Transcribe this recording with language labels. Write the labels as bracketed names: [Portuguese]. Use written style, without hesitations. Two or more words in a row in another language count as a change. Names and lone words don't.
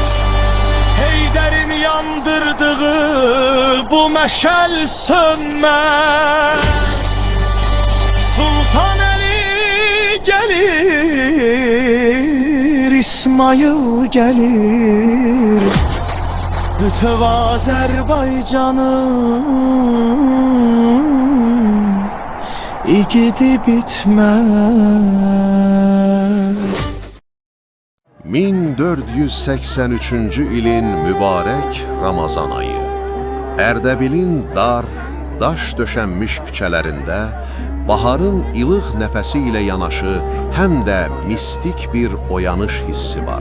[Turkish] Heydər'in yandırdığı bu meşal sönmez. Sultan Ali gelir, İsmail gelir, bütöv Azerbaycan'ın igidi bitmez. [Azerbaijani] 1483-cü ilin mübarək Ramazan ayı, Ərdəbilin dar, daş döşənmiş küçələrində baharın ilıq nəfəsi ilə yanaşı həm də mistik bir oyanış hissi var.